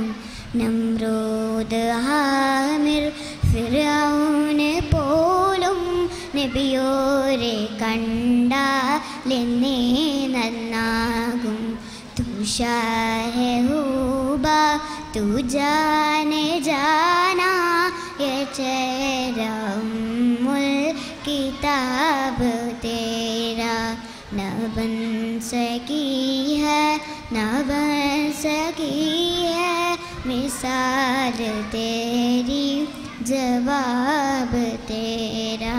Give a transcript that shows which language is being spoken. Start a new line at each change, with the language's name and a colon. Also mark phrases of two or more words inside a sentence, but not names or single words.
Malayalam: നമ്രൂദ് ഹാമിർ ഫിർഔന് പോലും നബിയോരെ കണ്ടാലെന്നേ നന്നാകും.
Urdu: تو شاہِ خوباں تو جانِ جاناں، یہ چہرہ ام الکتاب تیرا نہ بن سکی ہے، نہ بن سکی ہے مثال تیری، جواب تیرا.